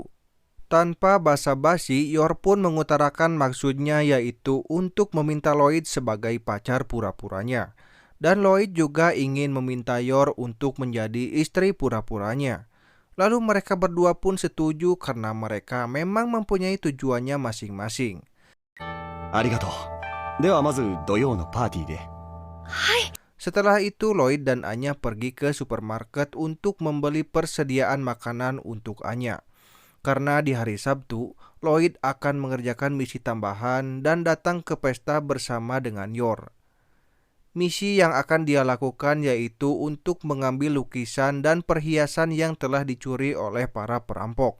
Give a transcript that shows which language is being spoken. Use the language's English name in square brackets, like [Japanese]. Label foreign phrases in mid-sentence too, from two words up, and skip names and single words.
[Indonesian] Tanpa basa-basi, Yor pun mengutarakan maksudnya yaitu untuk meminta Lloyd sebagai pacar pura-puranya. Dan Lloyd juga ingin meminta Yor untuk menjadi istri pura-puranya. Lalu mereka berdua pun setuju karena mereka memang mempunyai tujuannya masing-masing. [Japanese] ありがとう。ではまず土曜のパーティーで。 [Indonesian] Setelah itu Lloyd dan Anya pergi ke supermarket untuk membeli persediaan makanan untuk Anya. Karena di hari Sabtu, Lloyd akan mengerjakan misi tambahan dan datang ke pesta bersama dengan Yor. Misi yang akan dia lakukan yaitu untuk mengambil lukisan dan perhiasan yang telah dicuri oleh para perampok.